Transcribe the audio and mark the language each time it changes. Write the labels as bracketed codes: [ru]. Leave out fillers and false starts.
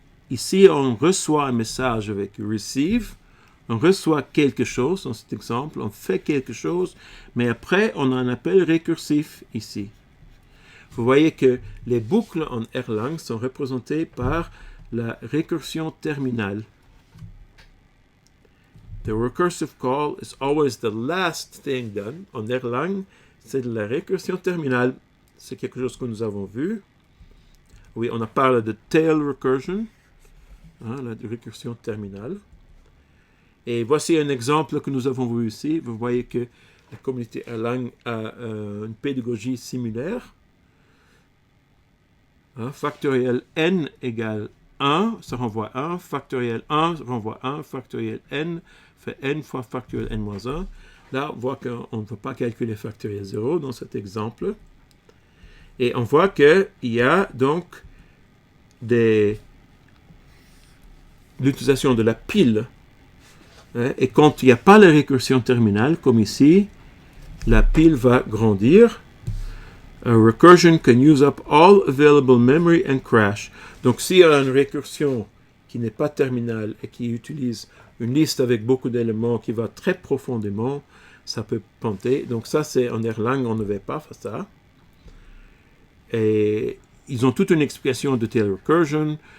[fr] Ici, on reçoit un message avec receive. On reçoit quelque chose, dans cet exemple, on fait quelque chose, mais après, on a un appel récursif ici. Vous voyez que les boucles en Erlang sont représentées par la récursion terminale. [en] The recursive call is always the last thing done. [fr] En Erlang, c'est de la récursion terminale. C'est quelque chose que nous avons vu. Oui, on a parlé de tail recursion, hein, la récursion terminale. Et voici un exemple que nous avons vu ici. Vous voyez que la communauté Erlang a une pédagogie similaire. Hein, factoriel n égale 1, ça renvoie 1. Factoriel 1 renvoie 1. Factoriel n fait n fois factoriel n moins 1. Là, on voit qu'on ne peut pas calculer factoriel 0 dans cet exemple. Et on voit qu'il y a donc l'utilisation de la pile. Et quand il n'y a pas la récursion terminale, comme ici, la pile va grandir. [en] A recursion can use up all available memory and crash. [fr] Donc, s'il y a une récursion qui n'est pas terminale et qui utilise une liste avec beaucoup d'éléments qui va très profondément, ça peut planter. Donc, ça, c'est en Erlang, on ne va pas faire ça. Et ils ont toute une explication de tail recursion.